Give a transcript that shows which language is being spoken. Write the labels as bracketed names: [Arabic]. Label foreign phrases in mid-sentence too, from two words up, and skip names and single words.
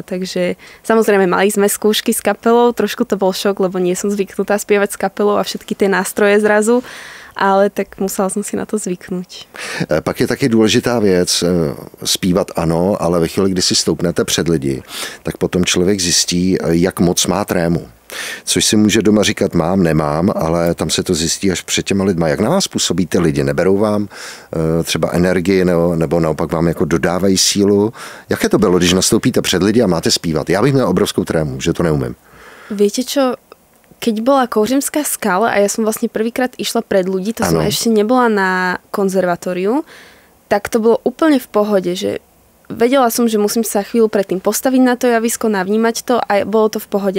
[Slovak] Takže samozrejme mali sme skúšky s kapelou, trošku to bol šok, lebo nie som zvyknutá spievať s kapelou a všetky tie nástroje zrazu, ale tak musela som si na to zvyknúť. [Czech] Pak je taky důležitá věc, zpívat ano, ale ve chvíli, kdy si stoupnete před lidi, tak potom člověk zjistí, jak moc má trému. Což si může doma říkat mám, nemám, ale tam se to zjistí až před těma lidma. Jak na vás působí ty lidi? Neberou vám třeba energii nebo naopak vám jako dodávají sílu? Jaké to bylo, když nastoupíte před lidi a máte zpívat? Já bych měl obrovskou trému, že to neumím. [Slovak] Viete čo? Keď bola Kouřimská skala a ja som vlastne prvýkrát išla pred ľudí, to som ešte nebola na konzervatóriu, tak to bolo úplne v pohode, že vedela som, že musím sa chvíľu predtým postaviť na to javisko, navnímať to a bolo to v pohode.